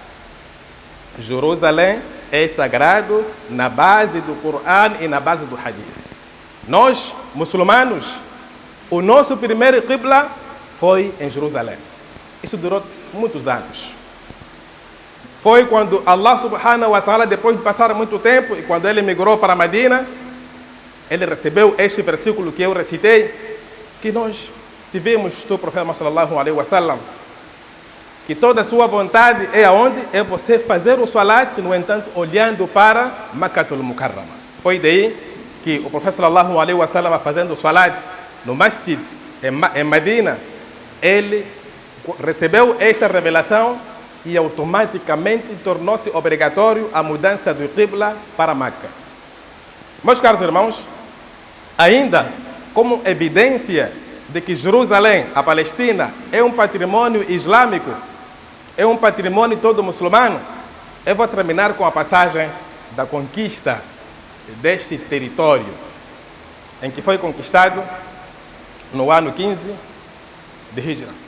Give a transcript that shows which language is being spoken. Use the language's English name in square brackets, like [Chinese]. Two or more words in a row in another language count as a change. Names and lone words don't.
[Portuguese] Jerusalém é sagrado na base do Corão e na base do Hadith. Nós, muçulmanos, o nosso primeiro qibla foi em Jerusalém. Isso durou muitos anos. Foi quando Allah [Arabic] سبحانه وتعالى, [Portuguese] depois de passar muito tempo, e quando ele migrou para Medina, ele recebeu este versículo que eu recitei, que nós tivemos do profeta [Arabic] صلى الله عليه وسلم, [Portuguese] que toda a sua vontade é aonde? É você fazer o salat, no entanto, olhando para Makkatul Mukarrama. Foi daí que o profeta [Arabic] صلى الله عليه وسلم, [Portuguese] fazendo o salat no masjid em Medina, ele recebeu esta revelação e automaticamente tornou-se obrigatório a mudança do qibla para Meca. Meus caros irmãos, ainda como evidência de que Jerusalém, a Palestina, é um patrimônio islâmico, é um patrimônio todo muçulmano, eu vou terminar com a passagem da conquista deste território, em que foi conquistado no ano 15 de Hijra.